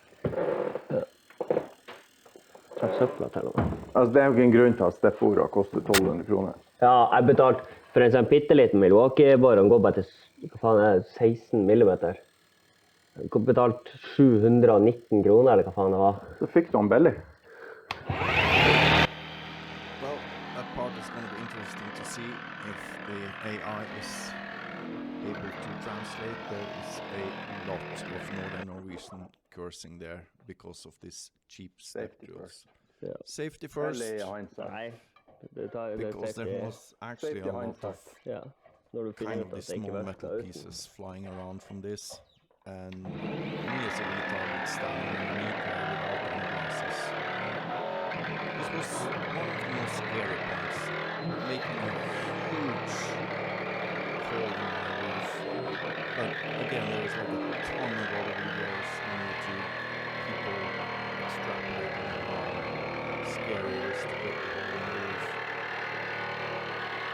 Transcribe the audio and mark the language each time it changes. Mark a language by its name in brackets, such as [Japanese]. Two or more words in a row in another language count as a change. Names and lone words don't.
[Norwegian] Takk søpla til og med. Altså, det er jo ikke en grunn til at Steffora koster 1200 kroner. Ja, jeg betalte for en sånn pitteliten Milwaukee-bor. Han går bare til, hva faen er det, 16 millimeter. Jeg betalte 719 kroner, eller hva faen det var. Så fikk du han billig. [English] Well, that part is going to be interesting to see if the AI is able to translate. There is a lot of Northern Norwegian cursing there because of this cheap Safety steptools. Yeah. Safety first, [Norwegian] Nei, [English] because there was actually a lot of [Norwegian] Ja, når du [English] kind [Norwegian] finner [English] of [Norwegian] ut at [English] these [Norwegian] det ikke [English] small [Norwegian] virker [English] metal [Norwegian] uten. [English] pieces flying around from this, and me as a retard standing underneath there without any glasses. This was one of the most scary parts, making a huge hole in my roof. But again, there is like a ton of other videos on YouTube, people extrapolating how scary it is to get the hole in the roof.